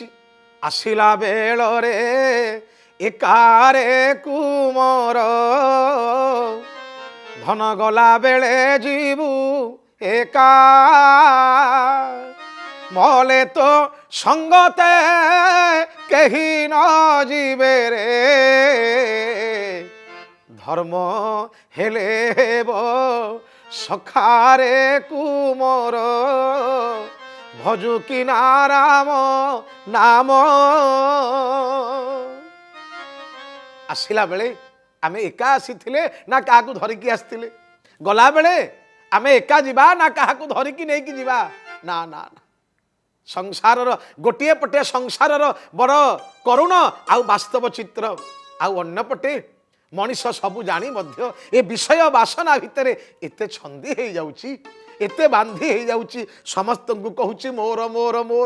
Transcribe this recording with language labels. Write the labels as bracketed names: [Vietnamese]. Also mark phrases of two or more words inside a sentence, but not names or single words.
[Odia] ଆସିଲା ବେଳରେ ଏକାରେ କୁମର, ଧନ ଗଲା ବେଳେ ଯିବୁ ଏକା। ମଲେ ତୋ ସଙ୍ଗତେ କେହି ନ ଯିବେ ରେ, ଧର୍ମ ହେଲେ ସଖାରେ କୁମର, ଭଜୁ କି ନାରାମ ନାମ। ଆସିଲା ବେଳେ ଆମେ ଏକା ଆସିଥିଲେ ନା କାହାକୁ ଧରିକି ଆସିଥିଲେ? ଗଲାବେଳେ ଆମେ ଏକା ଯିବା ନା କାହାକୁ ଧରିକି ନେଇକି ଯିବା? ନା ନା ନା। ସଂସାରର ଗୋଟିଏ ପଟେ ସଂସାରର ବଡ଼ କରୁଣ ଆଉ ବାସ୍ତବ ଚିତ୍ର, ଆଉ ଅନ୍ୟପଟେ ମଣିଷ ସବୁ ଜାଣି ମଧ୍ୟ ଏ ବିଷୟ ବାସନା ଭିତରେ ଏତେ ଛନ୍ଦି ହେଇଯାଉଛି, ଏତେ ବାନ୍ଧି ହେଇଯାଉଛି, ସମସ୍ତଙ୍କୁ କହୁଛି ମୋର ମୋର ମୋର।